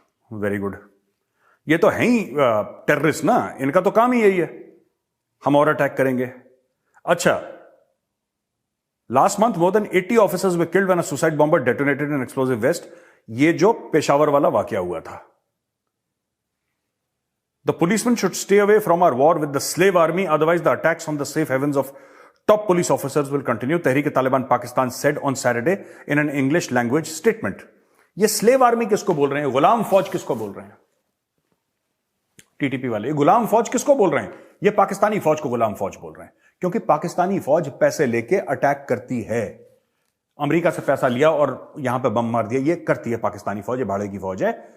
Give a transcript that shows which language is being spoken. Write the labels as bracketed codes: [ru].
[hi] Very good, ये तो है ही टेररिस्ट ना, इनका तो काम ही यही है, हम और अटैक करेंगे। [en] अच्छा, last month more than 80 officers were killed when a suicide bomber detonated in explosive vest. [hi] ये जो पेशावर वाला वाकया हुआ था। [en] The policemen should stay away from our war with the slave army, otherwise the attacks on the safe havens of top police officers will continue, Tehreek-e-Taliban Pakistan said on Saturday in an English language statement. [hi] ये slave army किसको बोल रहे हैं, गुलाम फौज किसको बोल रहे हैं, टीटीपी वाले गुलाम फौज किसको बोल रहे हैं, ये पाकिस्तानी फौज को गुलाम फौज बोल रहे हैं, क्योंकि पाकिस्तानी फौज पैसे लेके अटैक करती है। अमेरिका से पैसा लिया और यहां पे बम मार दिया, ये करती है पाकिस्तानी फौज, ये भाड़े की फौज है।